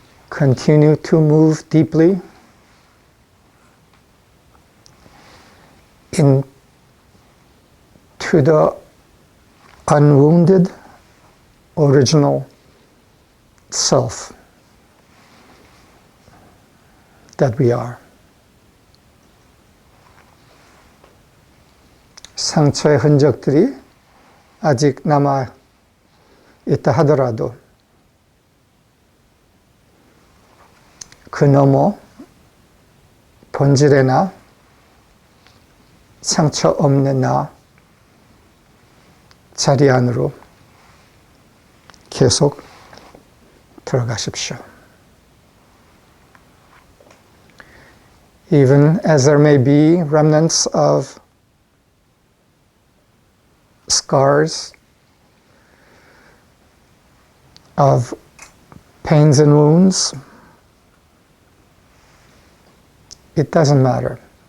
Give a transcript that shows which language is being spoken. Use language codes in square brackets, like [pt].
[en] Continue to move deeply into the unwounded original self that we are. [ko] 상처의 흔적들이 아직 남아 있다 하더라도 그 너머 본질의 나, 상처 없는 나 자리 안으로 계속 들어가십시오. [en] Even as there may be remnants of scars, of pains and wounds, it doesn't matter.